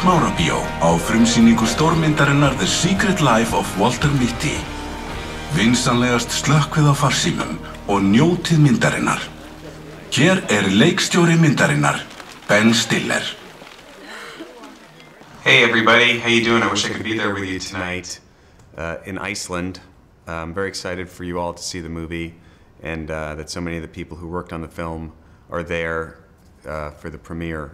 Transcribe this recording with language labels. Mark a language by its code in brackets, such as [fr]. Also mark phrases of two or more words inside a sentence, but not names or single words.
[is] Smárabíó á frumsýningu stórmyndarinnar The Secret Life of Walter Mitty. Vinsamlegast slökkvið á farsímum og njótið myndarinnar. Hér leikstjóri myndarinnar, Ben Stiller. [en] Hey everybody, how you doing? I wish I could be there with you tonight in Iceland. I'm very excited for you all to see the movie and that so many of the people who worked on the film are there for the premiere.